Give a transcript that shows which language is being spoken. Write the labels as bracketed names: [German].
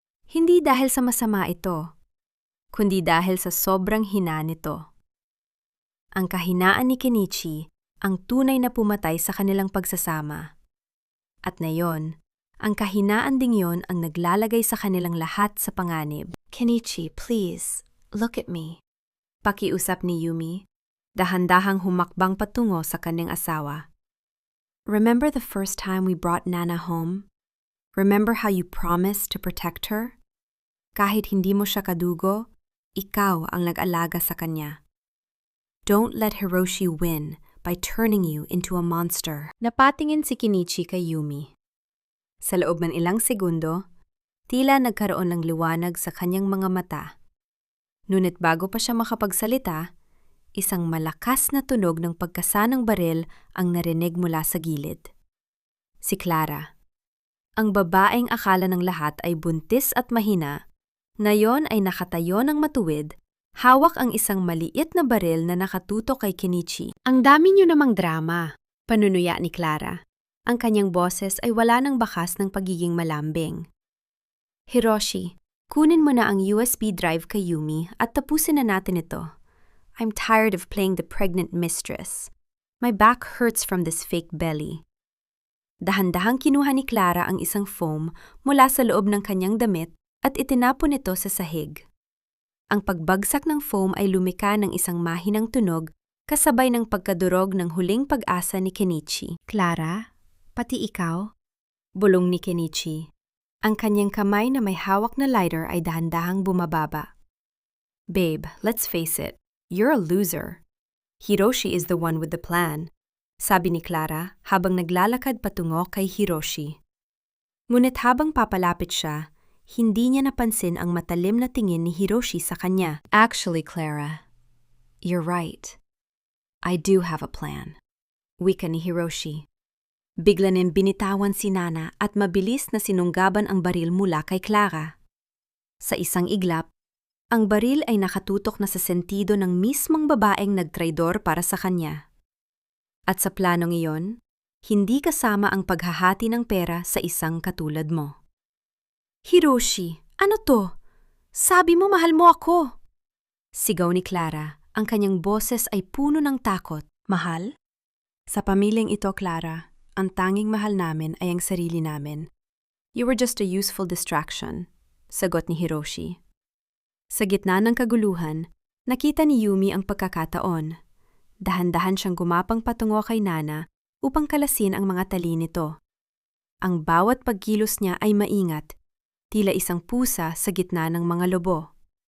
[Filipino] Hindi dahil sa masama ito, kundi dahil sa sobrang hina nito. Ang kahinaan ni Kenichi ang tunay na pumatay sa kanilang pagsasama. At ngayon, ang kahinaan ding yon ang naglalagay sa kanilang lahat sa panganib. Kenichi, [English] please, look at me. [Filipino] Pakiusap ni Yumi, dahan-dahang humakbang patungo sa kanyang asawa. [English] Remember the first time we brought Nana home? Remember how you promised to protect her? [Filipino] Kahit hindi mo siya kadugo, ikaw ang nag-alaga sa kanya. [English] Don't let Hiroshi win by turning you into a monster. [Filipino] Napatingin si Kenichi kay Yumi. Sa loob ng ilang segundo, tila nagkaroon ng liwanag sa kanyang mga mata. Ngunit bago pa siya makapagsalita, isang malakas na tunog ng pagkasa ng baril ang narinig mula sa gilid. Si Clara. Ang babaeng akala ng lahat ay buntis at mahina, ngayon ay nakatayo ng matuwid, hawak ang isang maliit na baril na nakatutok kay Kenichi. Ang dami niyo namang drama, panunuya ni Clara. Ang kanyang boses ay wala ng bakas ng pagiging malambing. Hiroshi, kunin mo na ang USB drive kay Yumi at tapusin na natin ito. [English] I'm tired of playing the pregnant mistress. My back hurts from this fake belly. [Filipino] Dahan-dahang kinuha ni Clara ang isang foam mula sa loob ng kanyang damit at itinapon ito sa sahig. Ang pagbagsak ng foam ay lumika ng isang mahinang tunog kasabay ng pagkadurog ng huling pag-asa ni Kenichi. Clara, pati ikaw? Bulong ni Kenichi. Ang kanyang kamay na may hawak na lighter ay dahan-dahang bumababa. [English] Babe, let's face it. You're a loser. Hiroshi is the one with the plan, [Filipino] sabi ni Clara habang naglalakad patungo kay Hiroshi. Ngunit habang papalapit siya, hindi niya napansin ang matalim na tingin ni Hiroshi sa kanya. [English] Actually, Clara, you're right. I do have a plan, [Filipino] wika ni [English] Hiroshi. [Filipino] Bigla niyang binitawan si Nana at mabilis na sinunggaban ang baril mula kay Clara. Sa isang iglap, ang baril ay nakatutok na sa sentido ng mismong babaeng nagtraidor para sa kanya. At sa planong iyon, hindi kasama ang paghahati ng pera sa isang katulad mo. Hiroshi, ano to? Sabi mo mahal mo ako. Sigaw ni Clara, ang kanyang boses ay puno ng takot. Mahal? Sa pamilyang ito, Clara, ang tanging mahal namin ay ang sarili namin. [English] You were just a useful distraction, [Filipino] sagot ni [English] Hiroshi. [Filipino] Sa gitna ng kaguluhan, nakita ni Yumi ang pagkakataon. Dahan-dahan siyang gumapang patungo kay Nana upang kalasin ang mga tali nito. Ang bawat pagkilos niya ay maingat, tila isang pusa sa gitna ng mga lobo.